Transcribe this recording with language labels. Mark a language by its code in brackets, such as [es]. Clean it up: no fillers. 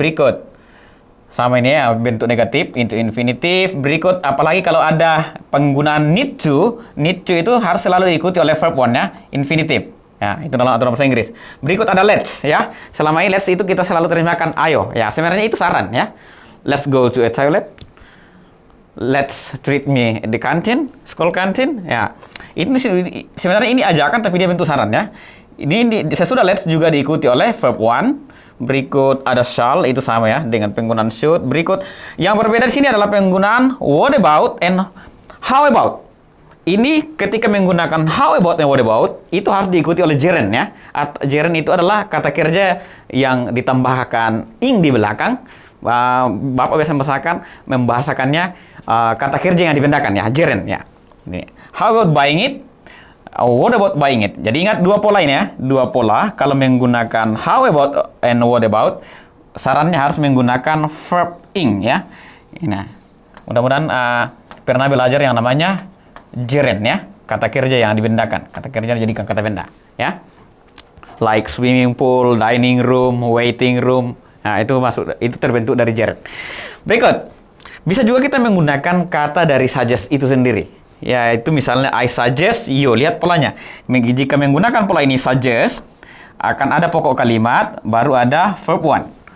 [id] Berikut sama ini ya, bentuk negatif into infinitive. Berikut apalagi kalau ada penggunaan need to itu harus selalu diikuti oleh verb 1 ya, infinitive. Ya, itu dalam aturan bahasa Inggris. Berikut ada let's ya. Selama ini let's itu kita selalu terjemahkan ayo ya. Sebenarnya itu saran ya. [en] Let's go to a toilet. Let's treat me at the canteen, school canteen. [id] Ya, ini sebenarnya ini ajakan tapi dia bentuk saran ya. Ini sesudah let's juga diikuti oleh verb 1. Berikut ada shall, itu sama ya dengan penggunaan should. Berikut yang berbeda di sini adalah penggunaan what about and how about. Ini ketika menggunakan how about and what about itu harus diikuti oleh gerund ya. Gerund itu adalah kata kerja yang ditambahkan ing di belakang. Bapak biasa membahasakannya kata kerja yang dipindahkan ya, gerund ya. Ini. [en] How about buying it? [id] What about buying it? Jadi ingat dua pola ini ya, dua pola. Kalau menggunakan how about and what about, sarannya harus menggunakan verb ing ya. Nah, mudah-mudahan pernah belajar yang namanya gerund ya, kata kerja yang dipindahkan, kata kerja yang dijadikan kata benda ya. [en] Like swimming pool, dining room, waiting room. [id] Nah, itu terbentuk dari gerund. Berikut, bisa juga kita menggunakan kata dari suggest itu sendiri. Ya, itu misalnya [en] I suggest you. [id] Lihat polanya. Jika menggunakan pola ini suggest, akan ada pokok kalimat, baru ada verb 1.